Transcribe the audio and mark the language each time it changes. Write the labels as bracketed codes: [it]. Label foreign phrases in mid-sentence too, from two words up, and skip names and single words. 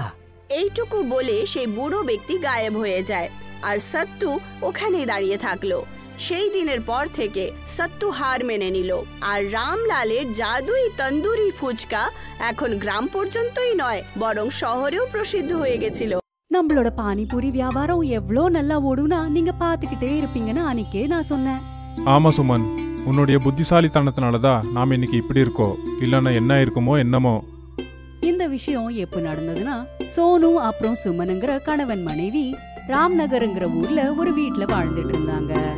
[bn] এইটুকু বলে সেই বুড়ো ব্যক্তি গায়েব হয়ে যায় আর সত্তু ওখানেই দাঁড়িয়ে থাকলো। সেই দিনের পর থেকে সত্তু হার মেনে নিল আর রামলালের জাদুই তন্দুরি ফুচকা এখন গ্রাম পর্যন্তই নয়, বরং শহরেও প্রসিদ্ধ হয়ে গেছিল। [ta] நம்மளோட பானிபூரி வியாபாரம் எவ்வளோ நல்லா ஓடுனா நீங்க பாத்துக்கிட்டே இருப்பீங்கன்னு அன்னைக்கே நான் சொன்னேன். ஆமா சுமன், உன்னுடைய புத்திசாலித்தனத்தினாலதான் நாம இன்னைக்கு இப்படி இருக்கோம். இல்லன்னா என்ன இருக்குமோ என்னமோ. இந்த விஷயம் எப்ப நடந்ததுன்னா, சோனு அப்புறம் சுமனுங்கிற கணவன் மனைவி ராம்நகர்ங்கிற ஊர்ல ஒரு வீட்ல வாழ்ந்துட்டு இருந்தாங்க.